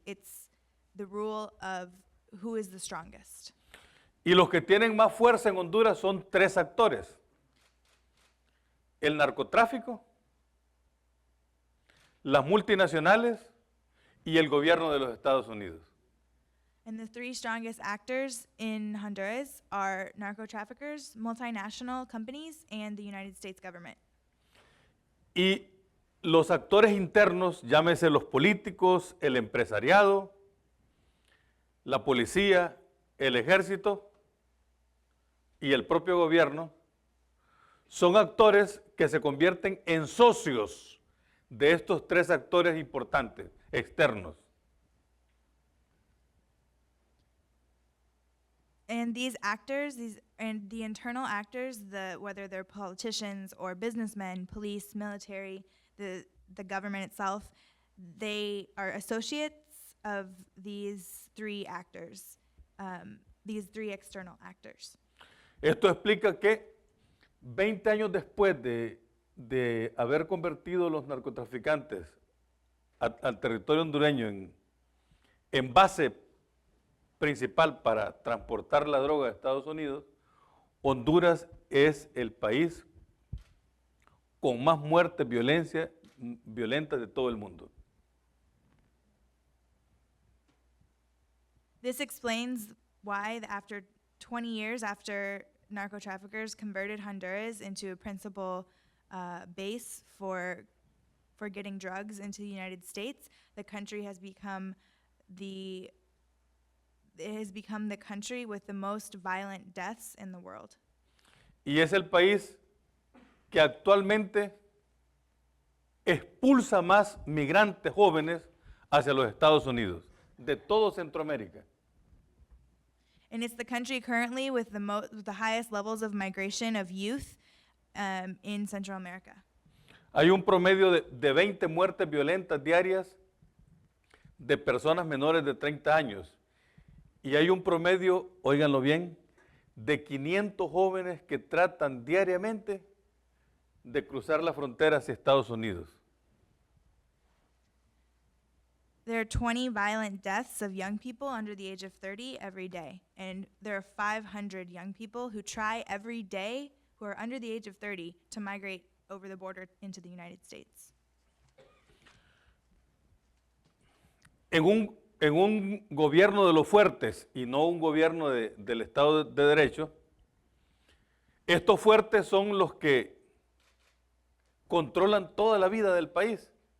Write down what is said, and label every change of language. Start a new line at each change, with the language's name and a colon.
English: It's the rule of who is the strongest.
Spanish: Y los que tienen más fuerza en Honduras son tres actores: el narcotráfico, las multinacionales y el gobierno de los Estados Unidos.
English: And the three strongest actors in Honduras are narco traffickers, multinational companies, and the United States government.
Spanish: Y los actores internos, llámese los políticos, el empresariado, la policía, el ejército y el propio gobierno, son actores que se convierten en socios de estos tres actores importantes, externos.
English: And these actors, and the internal actors, whether they're politicians or businessmen, police, military, the government itself, they are associates of these three actors, these three external actors.
Spanish: Esto explica que 20 años después de haber convertido los narcotraficantes al territorio hondureño en base principal para transportar la droga a Estados Unidos, Honduras es el país con más muertes violentas de todo el mundo.
English: This explains why, after 20 years after narco traffickers converted Honduras into a principal base for getting drugs into the United States, the country has become the it has become the country with the most violent deaths in the world.
Spanish: Y es el país que actualmente expulsa más migrantes jóvenes hacia los Estados Unidos, de todo Centroamérica.
English: And it's the country currently with the highest levels of migration of youth in Central America.
Spanish: Hay un promedio de 20 muertes violentas diarias de personas menores de 30 años. Y hay un promedio, óiganlo bien, de 500 jóvenes que tratan diariamente de cruzar la frontera hacia Estados Unidos.
English: There are 20 violent deaths of young people under the age of 30 every day. And there are 500 young people who try every day, who are under the age of 30, to migrate over the border into the United States.
Spanish: En un gobierno de los fuertes y no un gobierno del Estado de Derecho, estos fuertes son los que controlan toda la vida del país.